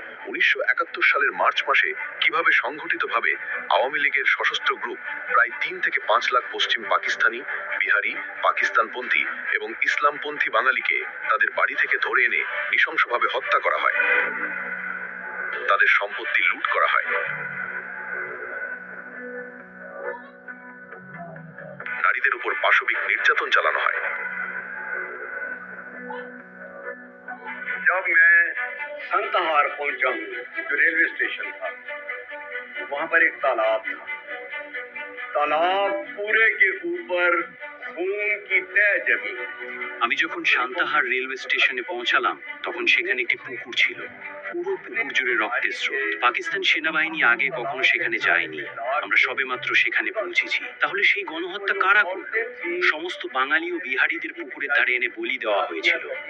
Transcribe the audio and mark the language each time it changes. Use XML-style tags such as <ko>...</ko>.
<bn>1971 সালের মার্চ মাসে কিভাবে সংগঠিতভাবে আওয়ামী লীগের সশস্ত্র গ্রুপ প্রায় 3 থেকে 5 লাখ পশ্চিম পাকিস্তানি, বিহারি, পাকিস্তানপন্থী এবং ইসলামপন্থী বাঙালিকে তাদের বাড়ি থেকে ধরে এনে নৃশংসভাবে হত্যা করা হয়, তাদের সম্পত্তি লুট করা হয়, নারীদের উপর পাশবিক নির্যাতন চালানো হয়।</bn> <hi>साहब मैं संतहार पहुंचा हूँ जो रेलवे स्टेशन था। वहां पर एक तालाब था। तालाब पूरे के ऊपर खून की तह जमी।</hi> <bn>আমি যখন সান্তাহার রেলওয়ে স্টেশনে পৌঁছালাম তখন সেখানে একটি পুকুর ছিল। পুরো পুকুর জুড়ে রক্তের স্রোত। পাকিস্তান সেনাবাহিনী আগে কখনো সেখানে যায়নি। আমরা সবেমাত্র সেখানে পৌঁছেছি। তাহলে সেই গণহত্যা কারা করল? সমস্ত বাঙালি ও বিহারীদের পুকুরের ধারে এনে বলি দেওয়া হয়েছিল।</bn>